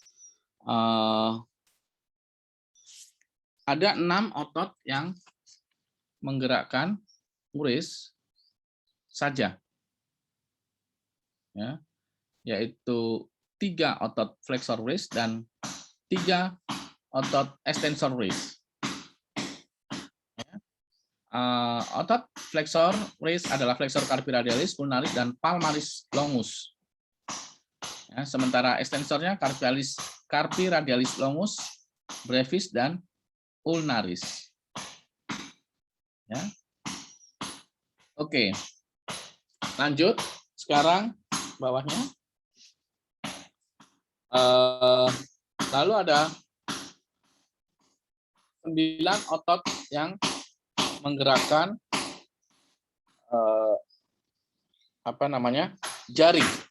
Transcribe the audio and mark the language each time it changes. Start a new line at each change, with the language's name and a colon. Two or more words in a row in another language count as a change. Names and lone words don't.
Indonesian: Ada 6 otot yang menggerakkan uris saja, ya, yaitu 3 otot flexor uris dan 3 otot extensor uris. Otot flexor uris adalah flexor carpi radialis, ulnaris, dan palmaris longus. Ya, sementara ekstensornya carpi radialis longus, brevis, dan ulnaris. Ya. Oke, lanjut. Sekarang bawahnya. Lalu ada 9 otot yang menggerakkan jari.